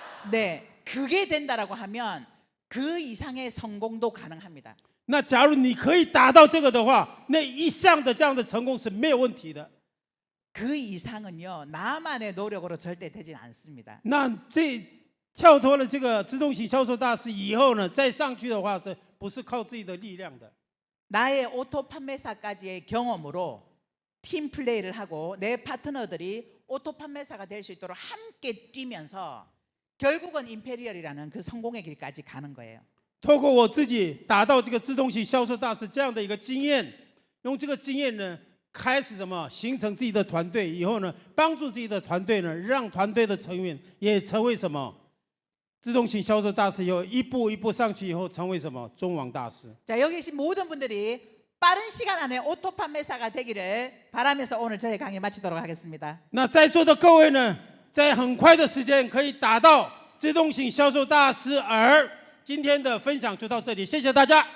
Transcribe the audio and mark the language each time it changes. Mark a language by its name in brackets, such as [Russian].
[Korean] 네, 그게 된다라고 하면 그 이상의 성공도 가능합니다. [Chinese] 那假如你可以达到这个的话，那以上的这样的成功是没有问题的。 [Korean] 그 이상은요, 나만의 노력으로 절대 되진 않습니다. [Chinese] 那这跳脱了这个自动型销售大师以后呢，再上去的话，是不是靠自己的力量的？ [Korean] 나의 오토 판매사까지의 경험으로 팀 플레이를 하고 내 파트너들이 오토 판매사가 될 수 있도록 함께 뛰면서 결국은 임페리얼이라는 그 성공의 길까지 가는 거예요. [Chinese] 透过我自己达到这个自动型销售大师这样的一个经验，用这个经验呢，开始什么形成自己的团队，以后呢，帮助自己的团队呢，让团队的成员也成为什么自动型销售大师，以后一步一步上去以后，成为什么中网大师。 [Korean] 자, 여기 계신 모든 분들이 빠른 시간 안에 오토 판매사가 되기를 바라면서 오늘 저희 강의 마치도록 하겠습니다. [Chinese] 那在座的各位呢，在很快的时间可以达到自动型销售大师，而今天的分享就到这里，谢谢大家。